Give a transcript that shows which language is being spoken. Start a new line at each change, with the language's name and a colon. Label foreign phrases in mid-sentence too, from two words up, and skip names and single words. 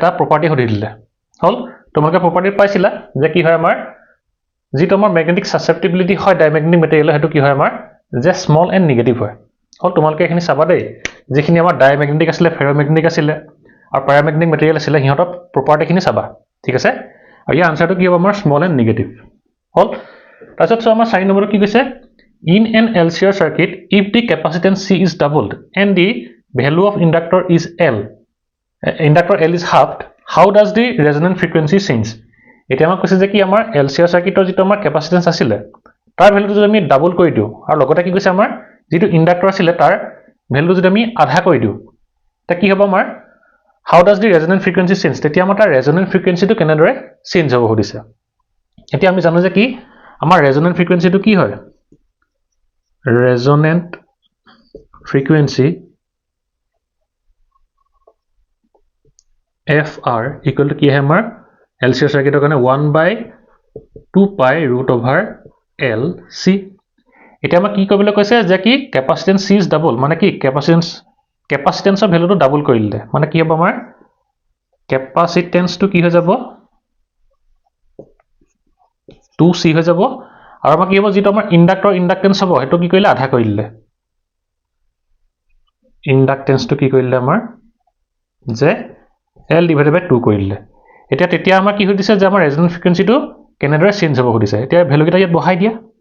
Assamese: প্ৰপাৰ্টি হদি দিলে হল তোমালোকে প্ৰপাৰ্টি পাইছিলা যে কি হয় আমাৰ যেটো আমাৰ
English: magnetic susceptibility
Assamese: হয়
English: diamagnetic material
Assamese: হেতু কি হয় আমাৰ যে
English: small and negative
Assamese: হয় হল তোমালোকে এখিনি চাবা দেই যেখিনি আমাৰ ডাইমেগনেটিক আছিল ফেৰোমেগনেটিক আছিল আৰু
English: paramagnetic material
Assamese: আছিল হিহঁতৰ প্ৰপাৰ্টিখিনি চাবা ঠিক আছে আৰু ইয়াৰ আনসাৰটো কি হ'ব আমাৰ
English: small and negative
Assamese: হল তাৰছত আমাৰ 4 নম্বৰ কি কৈছে
English: in an LCR circuit if the capacitance C is doubled and the value of inductor is L is halved how does the resonant frequency change
Assamese: এটা আমাক কৈছে যে কি আমাৰ LCR circuitor যেটো আমাৰ capacitance আছিল তাৰ ভ্যালুটো যদি আমি ডাবল কৰি দিও আৰু লগতে কি কৈছে আমাৰ যেটো ইন্ডাক্টৰ আছিল তাৰ ভ্যালু যদি আমি আধা কৰি দিও তা কি হ'ব আমাৰ
English: how does the resonant frequency change
Assamese: তেতিয়া আমাৰ তাৰ
English: resonant frequency
Assamese: টো কেনেদৰে চেঞ্জ হ'ব হদিছে এতিয়া আমি জানো যে কি আমাৰ
English: resonant frequency
Assamese: টো কি হয়
English: resonant frequency FR equal to
Assamese: কি হয় আমাৰ LCR circuitor কাৰণে
English: 1/2 pi root over LC
Assamese: এতিয়া আমাক কি কৰিবলৈ কৈছে যে কি
English: capacitance C is double
Assamese: মানে কি কেপাচিটেন্সৰ ভ্যালুটো ডাবল কৰি দিলে মানে কি হ'ব আমাৰ কেপাচিটেন্সটো কি হৈ যাব 2C হৈ যাব আৰু আমাক কি হ'ব যেটো আমাৰ ইন্ডাক্টেন্স হ'ব হেতু কি কৰিলে আধা কৰি দিলে ইন্ডাক্টেন্সটো কি কৰিলে আমাৰ যে
English: L divided by 2
Assamese: কৰি দিলে এতিয়া তেতিয়া আমাৰ কি হৈ দিছে যে আমাৰ
English: resonance frequencyটো
Assamese: কেনেদৰে চেঞ্জ হ'ব খুদিছে এতিয়া ভ্যালু কেইটা ইয়াত বহাই দিয়া